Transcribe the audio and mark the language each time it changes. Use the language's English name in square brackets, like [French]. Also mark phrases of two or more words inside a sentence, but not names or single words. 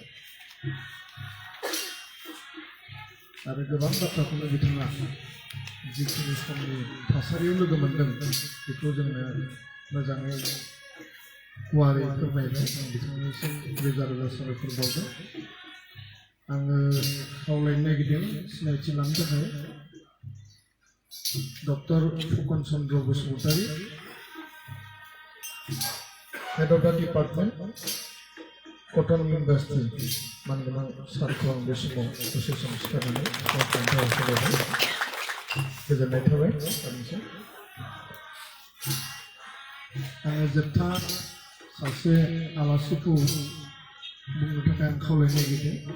[Bodo] आरो गोबां बाथ्राखौनो बिथाङा जिखिनि समनि थासारियाव लोगो मोन्दों बेखौ जोंनो मोजाङै गुवारै फोरमायबाय आं बिथांनिसिम रोजा रोजा साबायखर बावदों आङो खावलायनो नागिरदों सिनायथि लानो थाखाय Dr. Fukan Chandra Bosumatari, [English] Head of the Department, Cotton Industry, Manganang Sarkong Besimo, Association Secretary, [Bodo] गोजोननाय थाबाय सानैसो आङो जोबथा सासे आलासिखौ बुंनो थाखाय आं खावलायनो नागिरदों